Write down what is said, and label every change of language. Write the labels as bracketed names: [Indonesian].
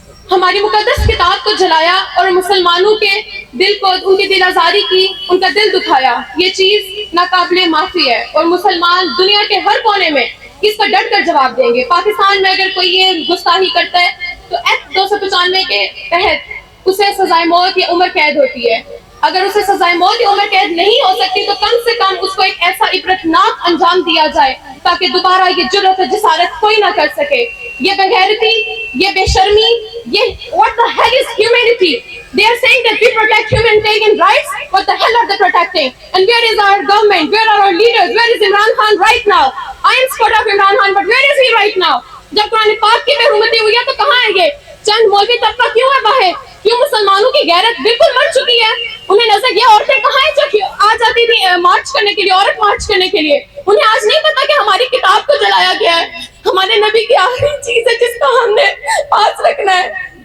[Urdu] ہماری مقدس کتاب کو جلایا اور مسلمانوں کے دل کو، ان کی دل آزاری کی، ان کا دل دکھایا، یہ چیز ناقابل معافی ہے۔ اور مسلمان دنیا کے ہر کونے میں اس پر ڈٹ کر جواب دیں گے۔ پاکستان میں اگر کوئی یہ گستاخی کرتا ہے تو ایکٹ 295 کے تحت اسے سزائے موت یا عمر قید ہوتی ہے۔ اگر اسے سزائے موت یا عمر قید نہیں ہو سکتی تو کم سے کم اس کو ایک ایسا عبرتناک انجام دیا جائے تاکہ دوبارہ یہ جرأت و جسارت کوئی نہ کر سکے۔ یہ بغیرتی، یہ بے شرمی، یہ [English] what the hell is humanity? They are saying that we protect humanitarian rights. What the hell are they protecting? And where is our government? Where are our leaders? Where is Imran Khan right now? I am support of Imran Khan, but where is he right now? [Urdu] جب قرآن پاک کی بے حرمتی ہوئی ہے تو کہاں ہے یہ؟ چند مولوی طبقہ کیوں ہے باہر؟ کیوں مسلمانوں کی غیرت بالکل مر چکی ہے؟ انہیں نظر یہ عورتیں کہاں ہیں جو آ جاتی تھی مارچ کرنے کے لیے، عورت مارچ کرنے کے لیے؟ انہیں آج نہیں پتا کہ ہماری کتاب کو جلایا گیا ہے، ہمارے نبی کی آخری چیز ہے جس کو ہم نے پاس رکھنا ہے۔